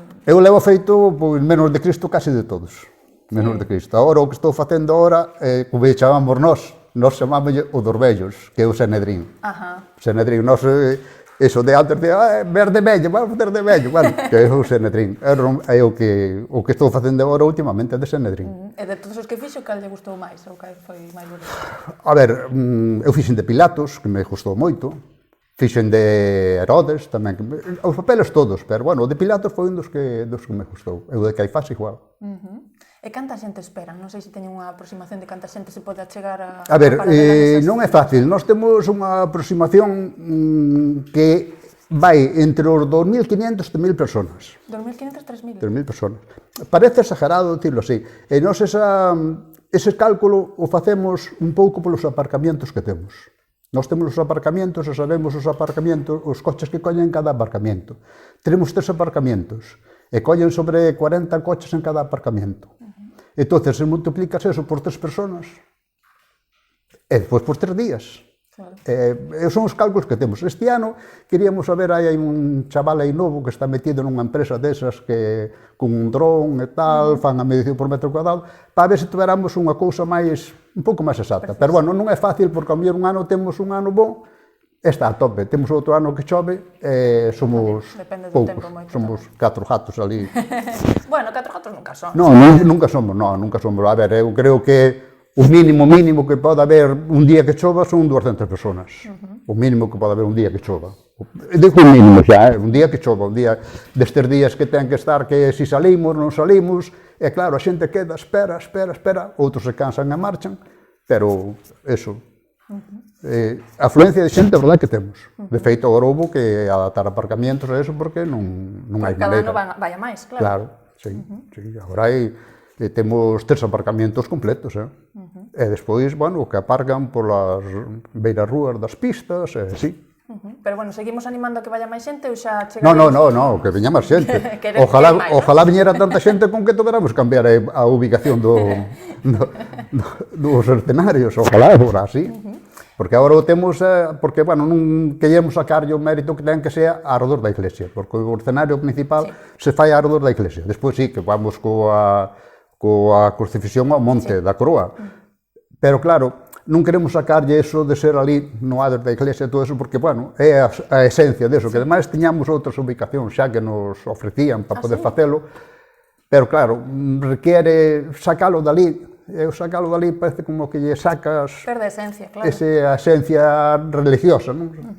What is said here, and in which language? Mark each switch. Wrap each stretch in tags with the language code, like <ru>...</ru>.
<gl>Eu levo feito pois, menos de Cristo casi de todos. Menos de Cristo. Agora o que estou facendo agora, como chamamos nós chamámoslle o dos vellos, que é o Sanedrín. Sanedrín, nós... Eso de antes de, ver de vello, vamos fazer de vello, bueno, que é o Sanedrín. É o que estou facendo agora últimamente é de Sanedrín. E de todos os que fixo, cal lle gustou máis, ou cal foi máis bonito? A ver, eu fixen de Pilatos, que me gustou moito, fixen de Herodes tamén, os papeles todos, pero, bueno, o de Pilatos foi un dos que me gustou, e o de Caifás igual. E canta xente esperan? Non sei se teñen unha aproximación de canta xente se pode achegar a... A ver, non é fácil. Nós temos unha aproximación que vai entre os 2.500 e 1.000 personas. 2.500, 3.000? 3.000 personas.</gl> <es>Parece exagerado decirlo así.</es> <gl>E nós ese cálculo o facemos un pouco polos aparcamientos que temos. Nós temos os aparcamientos e sabemos os aparcamientos, os coches que collen en cada aparcamiento.</gl> <es>Tenemos 3 aparcamientos.</es> <gl>E collen sobre 40 coches en cada aparcamiento. Entón, se multiplicas eso por 3 personas, e despois por 3 días. Claro. Son os cálculos que temos. Este ano, queríamos saber, hai un chaval aí novo que está metido nunha empresa desas que con un dron e tal, fan a medición por metro cuadrado, para ver se tuveramos unha cousa máis, un pouco máis exacta. Pero, bueno, non é fácil, porque ao mellor un ano temos un ano bom, está a tope. Temos outro ano que chove e somos poucos. Somos 4 gatos ali. Bueno, 4 gatos nunca son. Nunca somos. A ver, eu creo que o mínimo que pode haber un día que chova son 200 personas. O mínimo que pode haber un día que chova. Digo o mínimo xa, un día que chova, un día destes días que ten que estar que si salimos, non salimos, e claro, a xente queda, espera, outros se cansan e marchan, pero eso... afluencia de xente, a verdade que temos. De feito, agora houve que adaptar aparcamientos a eso porque non hai maneira. Cada ano vai a máis, claro. Claro, sí. Agora temos 3 aparcamientos completos, e despois, bueno, o que aparcan polas beiras rúas das pistas, sí. Pero, bueno, seguimos animando a que vaya máis xente ou xa chega... No, que veña máis xente. Ojalá viñera tanta xente con que tuveramos cambiar a ubicación dos escenarios. Ojalá, agora, sí. Porque agora o temos, porque, bueno, non queríamos sacarlle o mérito que ten que sea arredor da iglesia, porque o escenario principal se fai arredor da iglesia. Despois sí, que vamos coa crucifixión ao monte da Croa. Pero, claro, non queremos sacarlle eso de ser ali no adro da iglesia e todo eso, porque, bueno, é a esencia deso, que ademais tiñamos outras ubicacións xa que nos ofrecían para poder facelo, pero, claro, requiere sacalo dali, e o sacalo dali parece como que lle sacas Perde a esencia, claro. esa esencia religiosa, non?</gl>